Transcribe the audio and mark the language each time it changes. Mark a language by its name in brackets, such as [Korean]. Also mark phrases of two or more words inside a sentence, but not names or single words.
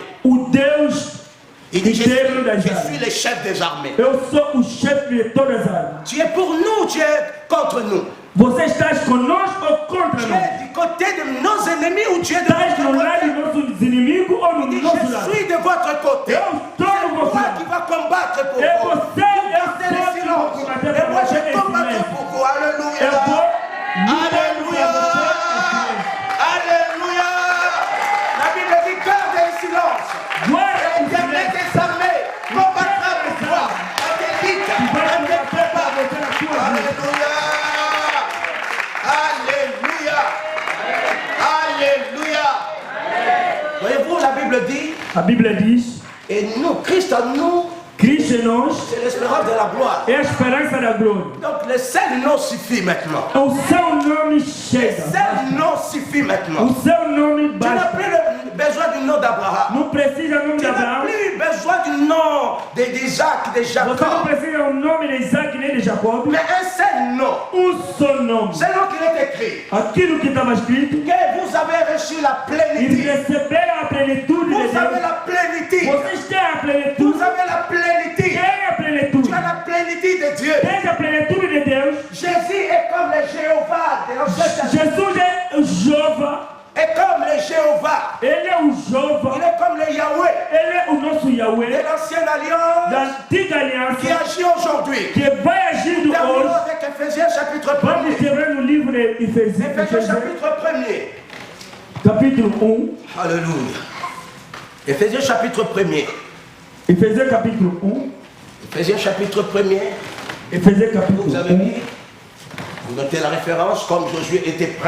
[Portuguese] O Deus Eterno das armées. [French] Je suis le chef des armées. [Portuguese] Eu sou o chefe de todas as armas. [French] Tu es pour nous, tu es contre nous. [Portuguese] Você está conosco ou contra nós? [French] Tu es du côté de nos ennemis ou tu es de notre côté? [Portuguese] No lado dos nossos inimigos ou no nosso lado? [French] Je suis de votre côté. C'est moi qui va combattre pour vous. Et moi je combattrai pour vous. Alléluia. Alléluia. Alléluia. La Bible dit garde le silence. L'Éternel des armées combattra pour toi. Alléluia. Alléluia. Alléluia. Voyez-vous, la Bible dit. [Portuguese] A Bíblia diz. [French] Et nous, Christ en nous. [Portuguese] Cristo em nós [French] c'est l'espérance de la gloire. [Portuguese] É a esperança da glória. [French] Donc le seul nom suffit maintenant. [Portuguese] O seu nome chega. [French] Le seul nom suffit maintenant. [Portuguese] O seu nome basta. [French] Tu n'as plus besoin du nom d'Abraham. [Portuguese] Não precisa do nome de Abraão. [French] Tu n'as plus besoin du nom d'Isaac, de Jacob. [Portuguese] Você não precisa do nome de Isaac nem de Jacob. [French] Mais un seul nom. [Portuguese] Só nome. [French] C'est le nom qui est écrit. [Portuguese] Aquilo que estava escrito. [French] Que vous avez reçu la plénitude. [Portuguese] E receberam a plenitude de Deus. [French] Vous avez la plénitude. [Portuguese] Vocês têm a plenitude. [French] Vous avez la plénitude. Tu as la plénitude de Dieu. [Portuguese] Tens a plenitude de Deus. [French] Jésus est comme le Jéhovah. [Portuguese] Jesus é o Jeová. [French] Est comme le Jéhovah. [Portuguese] Ele é o Jeová. [French] Il est comme le Yahweh. [Portuguese] Ele é o nosso Yahweh. [French] De l'ancienne alliance. [Portuguese] Da antiga aliança. [French] Qui agit aujourd'hui. [Portuguese] Que vai agindo hoje. [French] Avec Ephésiens chapitre 1. [Portuguese] Vamos escrever no livro de Efésios. [French] Ephésiens chapitre 1er. [Portuguese] Capítulo 1. [French] Alléluia. Ephésiens chapitre 1er. [Portuguese] Ephésiens capítulo 1. [French] Ephésiens chapitre 1er. [Portuguese] Ephésiens capítulo 1. [French] Vous avez mis. Vous notez la référence, comme Josué était prêt.